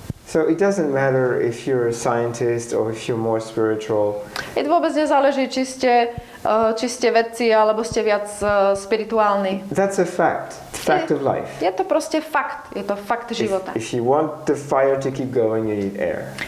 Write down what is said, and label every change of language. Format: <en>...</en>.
<en>So it doesn't matter if you're a scientist or if you're more spiritual.</en> <sk>I vôbec nezáleží, či ste vedci, alebo ste viac spirituálni.</sk> <en>That's a fact. Fact of life.</en> <sk>Je to proste fakt. Je to fakt života.</sk> <en>If you want the fire to keep going, you need air.</en>